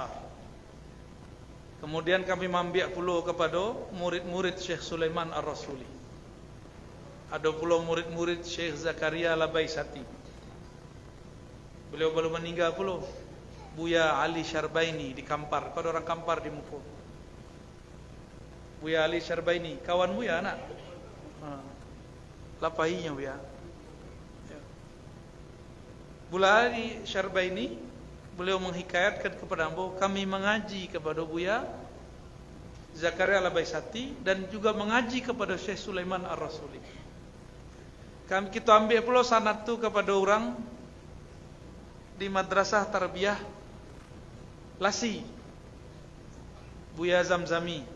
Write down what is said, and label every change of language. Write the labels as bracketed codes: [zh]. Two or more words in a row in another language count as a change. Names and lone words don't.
[min] Kemudian kami mambiak pula kepada murid-murid Syekh Sulaiman Ar-Rasuli. [id] Ada pula murid-murid Syekh Zakaria Labaisati. Beliau baru meninggal pula. Buya Ali Syarbaini di Kampar. Kau ada orang Kampar di Muko. Buya Ali Syarbaini, kawan Buya anak. Lapahinya Buya. Buya Ali Syarbaini, beliau menghikayatkan kepada ambo, kami mengaji kepada Buya Zakaria Labaisati dan juga mengaji kepada Syekh Sulaiman Ar-Rasuli. Kita ambil pula sanad tu kepada orang di madrasah tarbiyah Lasi, Buya Zamzami.